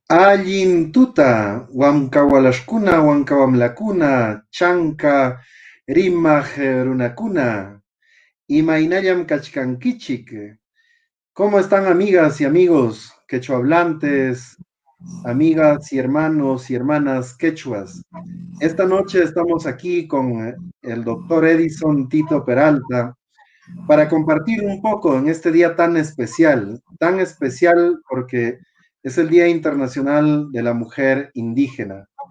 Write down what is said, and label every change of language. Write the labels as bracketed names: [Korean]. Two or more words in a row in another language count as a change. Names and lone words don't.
[Quechua] Allin tuta, Huamkawalashkuna, Huankawamlakuna, Chanka, Rimaj runakuna, Imainayam kachkankichik. [Spanish] ¿Cómo están amigas y amigos quechohablantes, amigas y hermanos y hermanas quechuas? Esta noche estamos aquí con el doctor Edison Tito Peralta para compartir un poco en este día tan especial porque es el Día Internacional de la Mujer Indígena.